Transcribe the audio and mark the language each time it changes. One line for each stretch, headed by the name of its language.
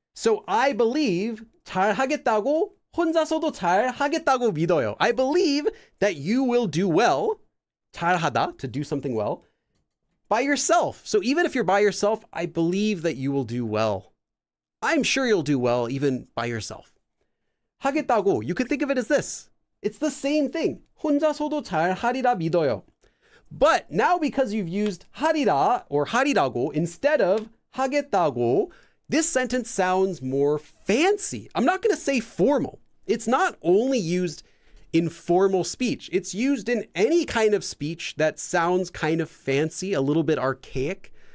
English: So I believe
Korean: 잘 하겠다고 혼자서도 잘 하겠다고 믿어요.
English: I believe that you will do well. 잘하다, to do something well, by yourself. So even if you're by yourself, I believe that you will do well. I'm sure you'll do well even by yourself. 하겠다고, you could think of it as this. It's the same thing.
Korean: 혼자서도 잘 하리라 믿어요.
English: But now because you've used 하리라 or 하리라고 instead of 하겠다고, this sentence sounds more fancy. I'm not going to say formal. It's not only used in formal speech. It's used in any kind of speech that sounds kind of fancy, a little bit archaic.